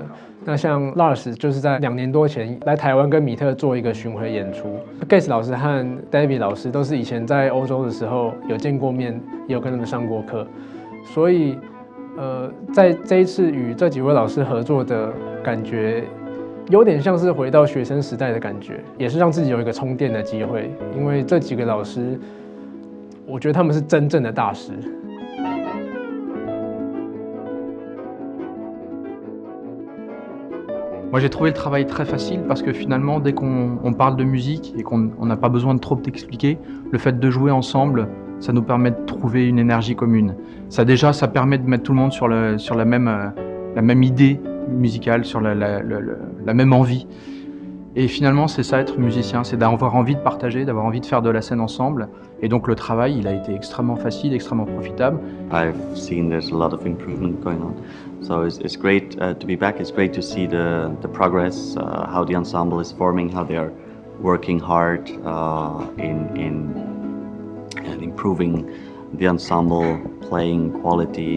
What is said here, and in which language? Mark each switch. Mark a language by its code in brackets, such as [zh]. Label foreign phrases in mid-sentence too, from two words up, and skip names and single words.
[zh] 那像 Lars 就是在2年多前来台湾跟米特做一个巡回演出 ，Geiss 老师和 David 老师都是以前在欧洲的时候有见过面，也有跟他们上过课，所以在这一次与这几位老师合作的感觉，有点像是回到学生时代的感觉，也是让自己有一个充电的机会，因为这几个老师，我觉得他们是真正的大师。 [fr] Moi j'ai trouvé le travail très facile parce que finalement dès qu'on parle de musique et qu'on n'a pas besoin de trop t'expliquer, le fait de jouer ensemble, ça nous permet de trouver une énergie commune. Ça déjà, ça permet de mettre tout le monde sur la même idée musicale, sur la même envie. Et finalement c'est ça être musicien, c'est d'avoir envie de partager, d'avoir envie de faire de la scène ensemble. Et donc le travail il a été extrêmement facile, extrêmement profitable. [en] I've seen there's a lot of improvement going on. So it's great to be back. It's great to see the progress, how the ensemble is forming, how they are working hard in improving the ensemble playing quality.